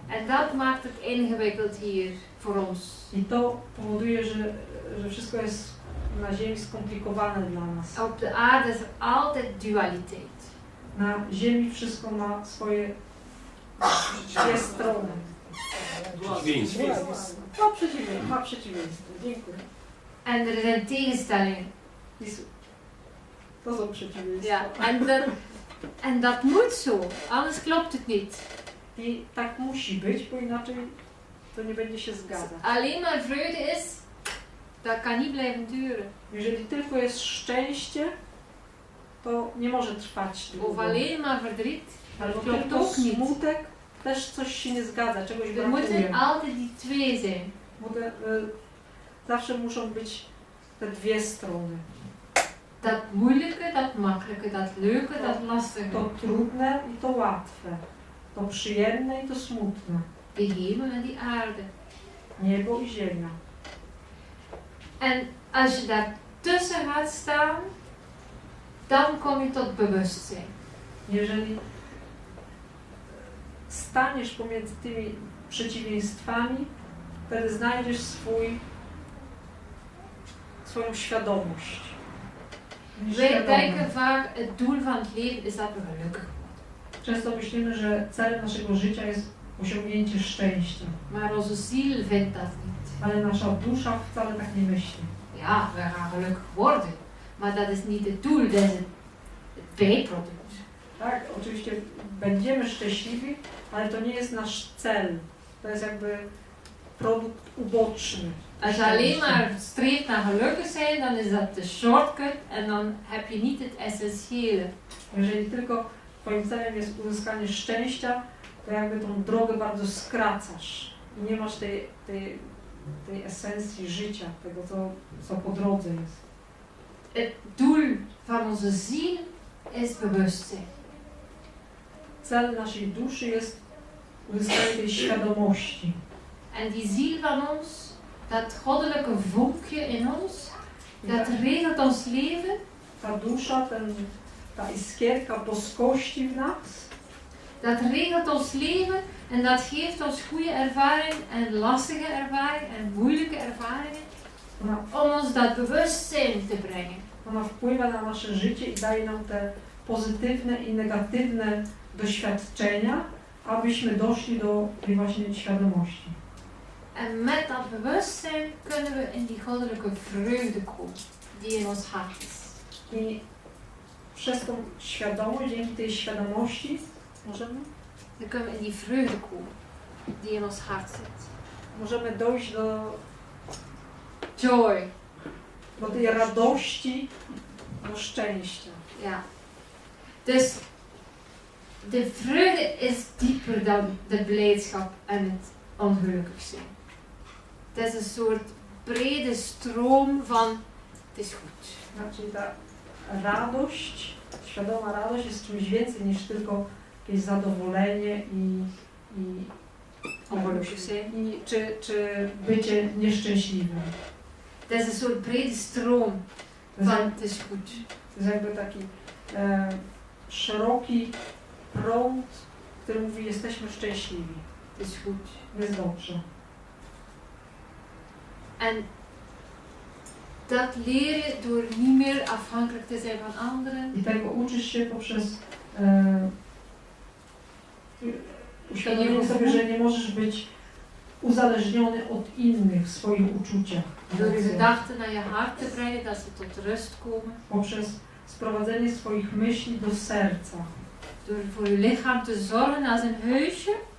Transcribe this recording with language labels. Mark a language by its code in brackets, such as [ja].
[nl] En dat maakt het ingewikkeld hier voor ons. [pl] I to powoduje, że wszystko jest na ziemi skomplikowane dla nas. [nl] Op de aarde is er altijd dualiteit. [pl] Na ziemi wszystko ma swoje dwie strony. Przeciwieństwo. Ma przeciwieństwo. Dziękuję. [nl] En er zijn tegenstellingen. [pl] To są przeciwieństwa. [nl] Ja, en dat moet zo, anders klopt het niet. [pl] I tak musi być, bo inaczej to nie będzie się zgadzać. [nl] Alleen maar vreugde is, dat kan niet blijven duren. [pl] Jeżeli tylko jest szczęście, to nie może trwać [nl] Of [pl] długo. [nl] alleen maar verdriet, [pl] Albo [nl] dat klopt [pl] tylko [nl] ook niet. [pl] smutek, też coś się nie zgadza, czegoś [nl] Er [pl] brakuje. [nl] moeten altijd die twee zijn. [pl] Zawsze muszą być te dwie strony. [nl] Dat moeilijke, dat makkelijke, dat leuke, dat lastige. [pl] To trudne i to łatwe. To przyjemne i to smutne. [nl] Die hemel en die aarde. [pl] Niebo i ziemia. [nl] En als je daar tussen gaat staan, dan kom je tot bewustzijn. [pl] Jeżeli staniesz pomiędzy tymi przeciwieństwami, wtedy znajdziesz swoją świadomość. [nl] Wij denken vaak, het doel van het leven is dat we gelukkig worden. [pl] Często myślimy, że celem naszego życia jest osiągnięcie szczęścia, [nl] Maar onze ziel vindt dat niet. [pl] ale nasza dusza wcale tak nie myśli. [nl] Ja, we gaan gelukkig worden. Maar dat is niet het doel, dat is het bijproduct. [pl] Tak, oczywiście będziemy szczęśliwi, ale to nie jest nasz cel. To jest jakby produkt uboczny. [nl] Als je alleen maar streeft naar gelukkig zijn, dan is dat de shortcut en dan heb je niet het essentiële. [pl] Jeżeli tylko twoim celem jest uzyskanie szczęścia, to jakby tą drogę bardzo skracasz i nie masz tej esencji życia, tego co po drodze jest. [nl] Het doel van onze ziel is bewustzijn. [pl] Cel naszej duszy jest uzyskanie tej świadomości. [nl] En die ziel van ons, dat goddelijke vonkje in ons, [pl] I [nl] dat regelt ons leven. [pl] ta dusza, ta iskierka boskości w nas, [nl] Dat regelt ons leven en dat geeft ons goede ervaring en lastige ervaring en moeilijke ervaringen om ons dat bewustzijn te brengen. [pl] ona wpływa na nasze życie i daje nam te pozytywne i negatywne doświadczenia, abyśmy doszli do tej właśnie świadomości. [nl] En met dat bewustzijn kunnen we in die goddelijke vreugde komen die in ons hart is. [pl] I przez tą świadomość, dzięki tej świadomości możemy [nl] Dan kunnen we in die vreugde komen die in ons hart zit. [pl] możemy dojść [en] Joy. [pl] do tej radości, do szczęścia. [nl] Ja. Dus de vreugde is dieper dan de blijdschap en het ongelukkig zijn. Het is een soort brede stroom van het is goed. [pl] Znaczy ta radość, świadoma radość jest czymś więcej niż tylko jakieś zadowolenie i [nl] Ongelukkig zijn. [pl] czy bycie nieszczęśliwym. [nl] Het is een soort brede stroom [pl] To jest, [nl] van het is goed. [pl] to jest jakby taki szeroki prąd, który mówi jesteśmy szczęśliwi, [nl] Het is goed. [pl] jest dobrze. [nl] En dat leer je door niet meer afhankelijk te zijn van anderen. [pl] I tego uczysz się poprzez uświadomienie sobie, że nie możesz być uzależniony od innych w swoich uczuciach. [nl] Door je [pl] emocjach. [nl] gedachten naar je hart te brengen, dat ze tot rust komen. [pl] Poprzez sprowadzenie swoich myśli do serca. [nl] Door voor je lichaam te zorgen als een huisje.